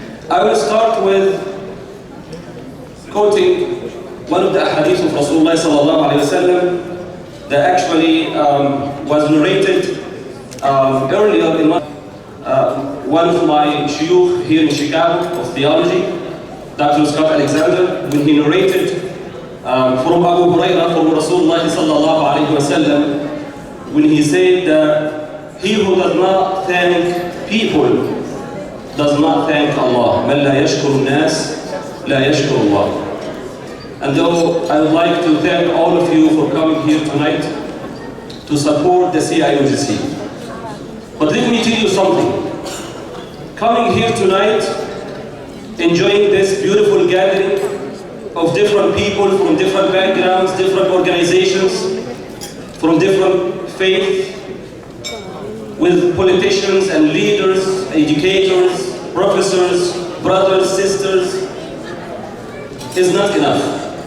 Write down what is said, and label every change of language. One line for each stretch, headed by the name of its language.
English: I will start with quoting one of the hadiths of Rasulullah sallallahu alayhi wa sallam that actually was narrated earlier in one of my shuyukh here in Chicago of theology, Dr. Scott Alexander, when he narrated from Abu Hurairah from Rasulullah sallallahu alayhi wa sallam, when he said that he who does not thank people does not thank Allah.
Arabic: من لا يشكر الناس لا يشكر الله.
English: And though I would like to thank all of you for coming here tonight to support the CIOGC. But let me tell you something. Coming here tonight, enjoying this beautiful gathering of different people from different backgrounds, different organizations, from different faiths, with politicians and leaders, educators, professors, brothers, sisters, is not enough.